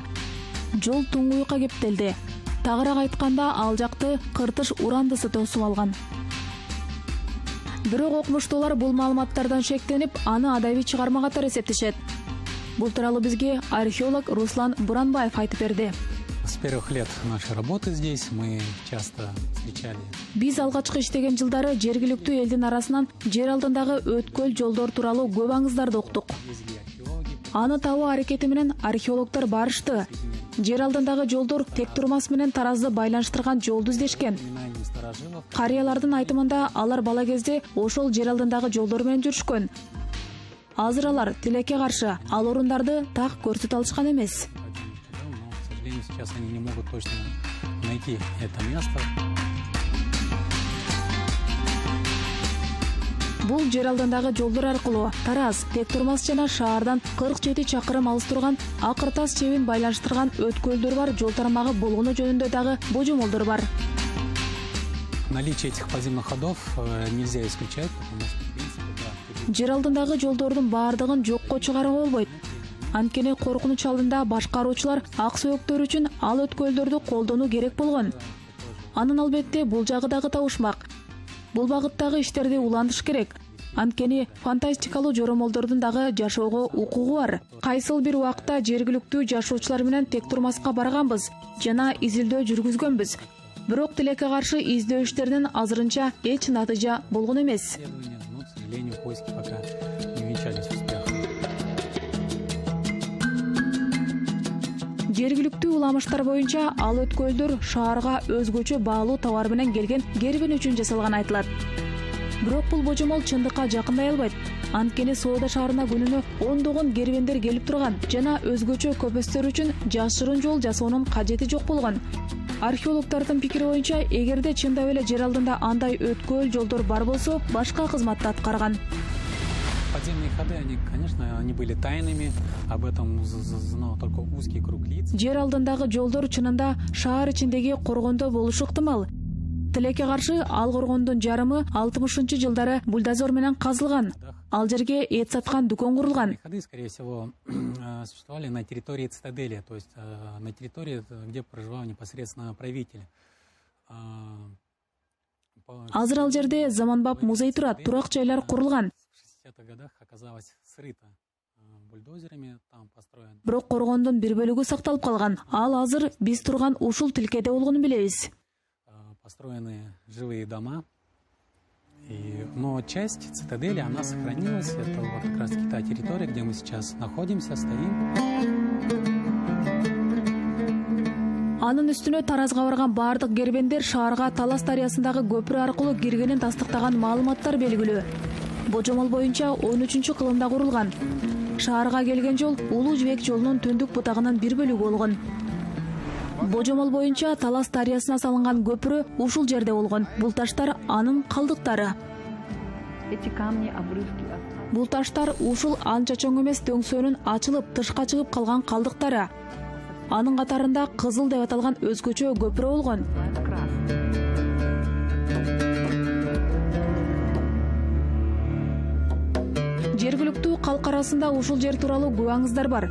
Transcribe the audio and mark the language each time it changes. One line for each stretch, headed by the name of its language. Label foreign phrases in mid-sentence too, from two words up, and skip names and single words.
Kyrgyz: Жол туңгуюкка кептелди. Тагыраак айтканда ал жакты кыртыш урандысы тосуп алган. Бирок окумуштуулар бул маалыматтардан шектенип, аны адабий чыгарма катары эсептешет. Бул тууралуу бизге археолог Руслан Буранбаев айтып берди.
Russian: С первых лет нашей работы здесь мы часто встречали.
Kyrgyz: Биз алгачкы иштеген жылдары жергиликтүү элдин арасынан жер алдындагы өткөл жолдор тууралуу көп аңыздарды уктук. Аны табуу аракети менен археологдор барышты. Жер алдындагы жолдор тек турмас менен Таразды байланыштырган жолду издешкен. Карыялардын айтымында алар бала кезде ошол жер алдындагы жолдор менен жүрүшкөн. Азыр алар тилекке каршы ал орундарды так көрсөтө алышкан эмес.
Russian: К сожалению, сейчас они не могут точно найти это место.
Kyrgyz: Бул жер алдындагы жолдор аркылуу Тараз, тек турмас жана шаардан 47 чакырым алыс турган Акыртас чебин байланыштырган өткөлдөр бар жол тармагы болгону жөнүндө дагы божомолдор бар.
Russian: Наличие этих подземных ходов нельзя исключать, потому что, в принципе, да.
Kyrgyz: Жер алдындагы жолдордун баардыгын жокко чыгарууга болбойт. Анткени коркунуч алдында башкаруучулар ак сөөктөр үчүн ал өткөлдөрдү колдонуу керек болгон. Анын албетте бул жагы дагы табышмак. Бул багыттагы иштерди улантыш керек. Анткени фантастикалуу жоромолдордун дагы жашоого укугу бар. Кайсыл бир убакта жергиликтүү жашоочулар менен тек турмаска барганбыз жана изилдөө жүргүзгөнбүз. Бирок тилекке каршы издөө иштеринен азырынча эч натыйжа болгон эмес.
Russian: Но, к сожалению, поиски пока не увенчались успехом.
Kyrgyz: Жергиликтүү уламыштар боюнча ал өткөлдөр шаарга өзгөчө баалуу товар менен келген кербин үчүн жасалган айтылат. Бирок бул божомол чындыкка жакындай албайт. Анткени Соода шаарына күнүнө ондогон кербендер келип турган жана өзгөчө көпөстөр үчүн жашырын жол жасоонун кажети жок болгон. Археологдордун пикири боюнча, эгерде чындап эле жер алдында андай өткөл жолдор бар болсо, башка кызматты аткарган.
Russian: Подземные ходы, они, конечно, они были тайными, об этом знал только узкий круг лиц.
Kyrgyz: Жер алдындагы жолдор чынында шаар ичиндеги коргондо болушу ыктымал. Тилекке каршы ал коргондун жарымы 60-жылдары бульдозер менен казылган. Ал жерге эт саткан дүкөн курулган.
Russian: Ходы, скорее всего, существовали на территории цитадели, то есть на территории, где проживал непосредственно правитель.
Kyrgyz: Азыр ал жерде заманбап музей турат, турак жайлар курулган.
Russian: В 60-х годах оказалось срыто бульдозерами, там построен.
Kyrgyz: Бирок коргондун бир бөлүгү сакталып калган. Ал азыр биз турган ушул тилкеде болгонун билебиз.
Russian: Построены жилые дома. Но часть цитадели, она сохранилась. Это вот как раз таки та территория, где мы сейчас находимся, стоим.
Kyrgyz: Анын үстүнө Таразга барган бардык кербендер шаарга Талас дарыясындагы көпүрө аркылуу киргенин тастыктаган маалыматтар белгилүү. Божомол боюнча 13-кылымда курулган. Шаарга келген жол Улуу Жибек жолунун төндүк бутагынын бир бөлүгү болгон. Божомол боюнча Талас дарыясына салынган көпүрө ушул жерде болгон. Бул таштар анын калдыктары.
Russian: Эти камни, обрывки.
Kyrgyz: Бул таштар ушул анча чоң эмес дөңсөөнүн ачылып тышка чыгып калган калдыктары. Анын катарында кызыл деп аталган өзгөчө көпүрө болгон. Жергиликтүү калк арасында ушул жер тууралуу күбаңыздар бар.